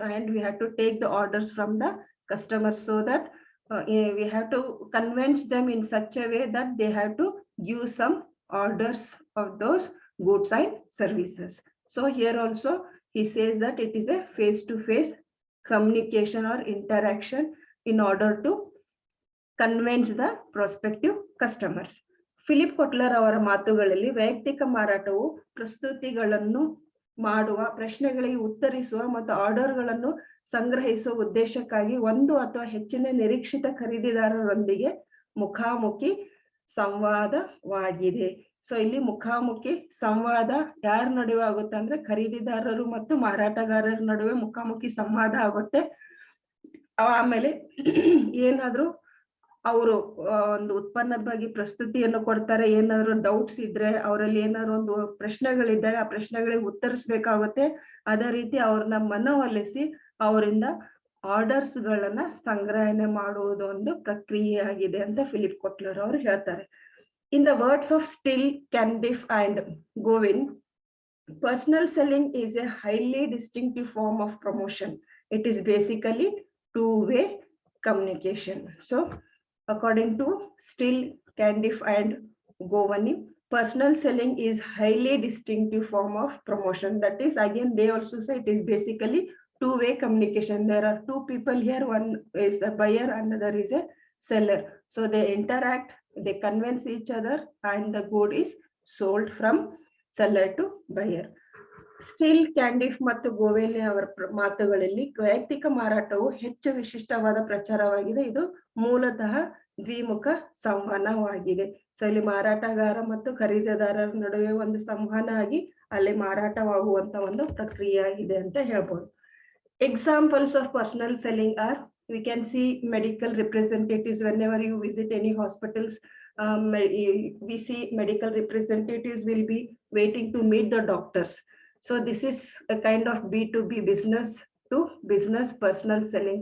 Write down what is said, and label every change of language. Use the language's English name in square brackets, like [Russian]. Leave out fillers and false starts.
[English] And we have to take the orders from the customers, so that we have to convince them in such a way that they have to give some orders of those goods and services. So here also he says that it is a face-to-face communication or interaction in order to convince the prospective customers. [Kannada] Philip ಕೊಟ್ಲರ್ ಅವರ ಮಾತುಗಳಲ್ಲಿ ವೈಯಕ್ತಿಕ ಮಾರಾಟವು ಪ್ರಸ್ತುತಿಗಳನ್ನು ಮಾಡುವ, ಪ್ರಶ್ನೆಗಳಿಗೆ ಉತ್ತರಿಸುವ ಮತ್ತು ಆರ್ಡರ್ಗಳನ್ನು ಸಂಗ್ರಹಿಸುವ ಉದ್ದೇಶಕ್ಕಾಗಿ ಒಂದು ಅಥವಾ ಹೆಚ್ಚಿನ ನಿರೀಕ್ಷಿತ ಖರೀದಿದಾರರೊಂದಿಗೆ ಮುಖಾಮುಖಿ ಸಂವಾದವಾಗಿದೆ. ಸೊ ಇಲ್ಲಿ ಮುಖಾಮುಖಿ ಸಂವಾದ ಯಾರ ನಡುವೆ ಆಗುತ್ತೆ ಅಂದ್ರೆ ಖರೀದಿದಾರರು ಮತ್ತು ಮಾರಾಟಗಾರರ ನಡುವೆ ಮುಖಾಮುಖಿ ಸಂವಾದ ಆಗುತ್ತೆ. ಆಮೇಲೆ ಏನಾದ್ರು ಅವರು ಒಂದು ಉತ್ಪನ್ನದ ಬಗ್ಗೆ ಪ್ರಸ್ತುತಿಯನ್ನು ಕೊಡ್ತಾರೆ, ಏನಾದ್ರು ಡೌಟ್ಸ್ ಇದ್ರೆ ಅವರಲ್ಲಿ ಏನಾದ್ರು ಒಂದು ಪ್ರಶ್ನೆಗಳಿದ್ದಾಗ ಆ ಪ್ರಶ್ನೆಗಳಿಗೆ ಉತ್ತರಿಸ್ಬೇಕಾಗುತ್ತೆ. ಅದೇ ರೀತಿ ಅವ್ರನ್ನ ಮನವೊಲಿಸಿ ಅವರಿಂದ ಆರ್ಡರ್ಸ್ ಗಳನ್ನ ಸಂಗ್ರಹಣೆ ಮಾಡುವುದು ಒಂದು ಪ್ರಕ್ರಿಯೆ ಆಗಿದೆ ಅಂತ ಫಿಲಿಪ್ ಕೊಟ್ಲರ್ ಅವರು ಹೇಳ್ತಾರೆ. [English] In the words of Still, Candif and Govin, personal selling is a highly distinctive form of promotion. It is basically two-way communication. So, according to Still, Candif and Govin, personal selling is highly distinctive form of promotion. That is, again, they also say it is basically two-way communication. There are two people here. One is the buyer, another is a seller. So they interact, they convince each other, and the good is sold from seller to buyer. [Kannada] Still, Candif ಮತ್ತು ಗೋವೆಲೆ ಅವರ ಮಾತುಗಳಲ್ಲಿ ವೈಯಕ್ತಿಕ ಮಾರಾಟವು ಹೆಚ್ಚು ವಿಶಿಷ್ಟವಾದ ಪ್ರಚಾರವಾಗಿದೆ. ಇದು ಮೂಲತಃ ದ್ವಿಮುಖ ಸಂವಹನವಾಗಿದೆ. So ಇಲ್ಲಿ ಮಾರಾಟಗಾರ ಮತ್ತು ಖರೀದಿದಾರರ ನಡುವೆ ಒಂದು ಸಂವಹನ ಆಗಿ ಅಲ್ಲಿ ಮಾರಾಟವಾಗುವಂತ ಒಂದು ಪ್ರಕ್ರಿಯೆ ಆಗಿದೆ ಅಂತ ಹೇಳ್ಬೋದು. [English] Examples of personal selling are, we can see medical representatives. Whenever you visit any hospitals, we see medical representatives will be waiting to meet the doctors. So this is a kind of B2B, business to business personal selling.